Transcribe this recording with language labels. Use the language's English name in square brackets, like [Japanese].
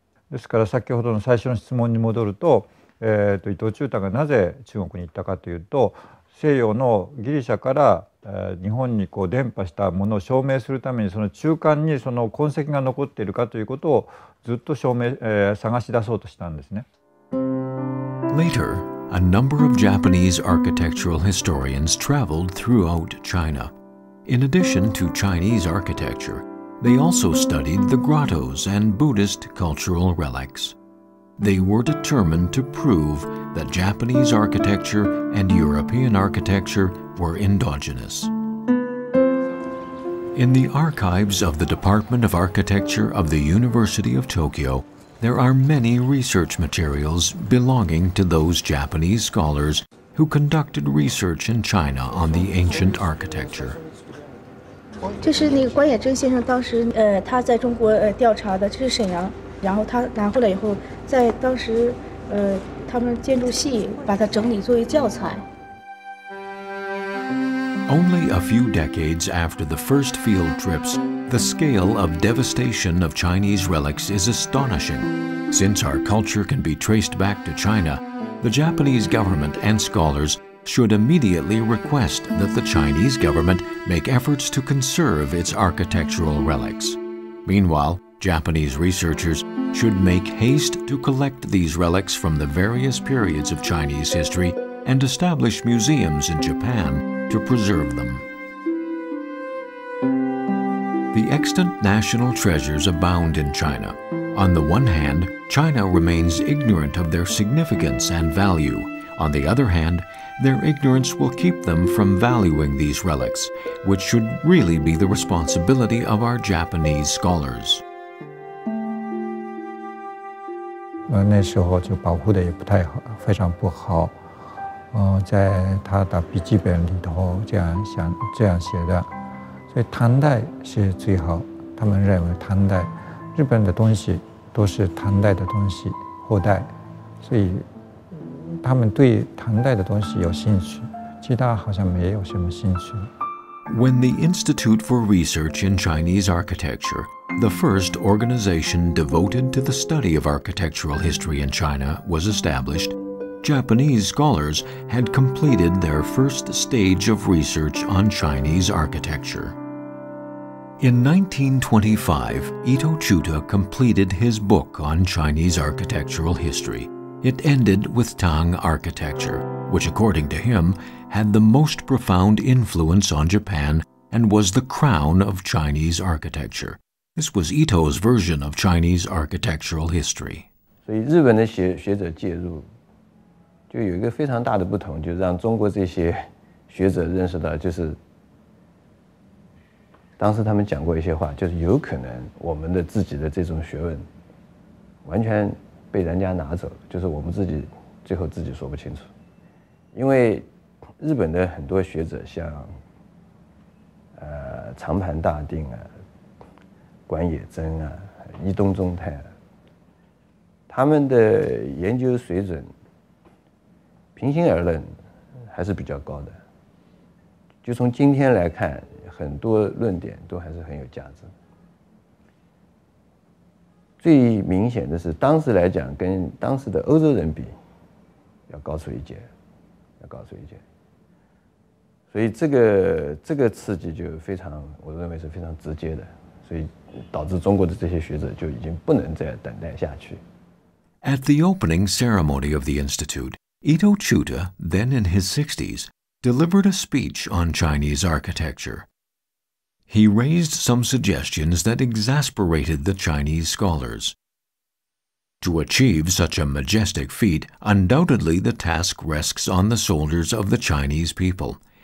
[Japanese] ですから先ほどの最初の質問に戻ると、伊藤忠太がなぜ中国に行ったかというと、西洋のギリシャから日本に伝播したものを証明するために、その中間にその痕跡が残っているかということをずっと探し出そうとしたんですね。 [English] Later, a number of Japanese architectural historians traveled throughout China. In addition to Chinese architecture, they also studied the grottos and Buddhist cultural relics. They were determined to prove that Japanese architecture and European architecture were endogenous. In the archives of the Department of Architecture of the University of Tokyo, there are many research materials belonging to those Japanese scholars who conducted research in China on the ancient architecture. [Chinese] 这是那个关野真先生当时他在中国调查的，这是沈阳，然后他拿回来以后，在当时他们建筑系把它整理作为教材。 [English] Only a few decades after the first field trips, the scale of devastation of Chinese relics is astonishing. Since our culture can be traced back to China, the Japanese government and scholars should immediately request that the Chinese government make efforts to conserve its architectural relics. Meanwhile, Japanese researchers should make haste to collect these relics from the various periods of Chinese history and establish museums in Japan to preserve them. The extant national treasures abound in China. On the one hand, China remains ignorant of their significance and value. On the other hand, their ignorance will keep them from valuing these relics, which should really be the responsibility of our Japanese scholars. [Chinese] 那时候就保护的也不太好，非常不好。在他的笔记本里头这样写的，所以唐代是最好。他们认为唐代日本的东西都是唐代的东西后代，所以他们对唐代的东西有兴趣，其他好像没有什么兴趣。 [English] When the Institute for Research in Chinese Architecture, the first organization devoted to the study of architectural history in China, was established, Japanese scholars had completed their first stage of research on Chinese architecture. In 1925, Ito Chuta completed his book on Chinese architectural history. It ended with Tang architecture, which according to him had the most profound influence on Japan and was the crown of Chinese architecture. This was Ito's version of Chinese architectural history. [Chinese] 所以日本的学者介入，就有一个非常大的不同，就让中国这些学者认识到，就是当时他们讲过一些话，就是有可能我们的自己的这种学问完全被人家拿走，就是我们自己最后自己说不清楚。因为日本的很多学者，像长盘大定啊，管野真啊、伊东忠太啊，他们的研究水准，平心而论还是比较高的。就从今天来看，很多论点都还是很有价值。最明显的是，当时来讲，跟当时的欧洲人比，要高出一截，要高出一截。所以这个刺激就非常，我认为是非常直接的，所以导致中国的这些学者就已经不能再等待下去。 [English] At the opening ceremony of the Institute, Ito Chuta, then in his 60s, delivered a speech on Chinese architecture. He raised some suggestions that exasperated the Chinese scholars. To achieve such a majestic feat, undoubtedly the task rests on the shoulders of the Chinese people.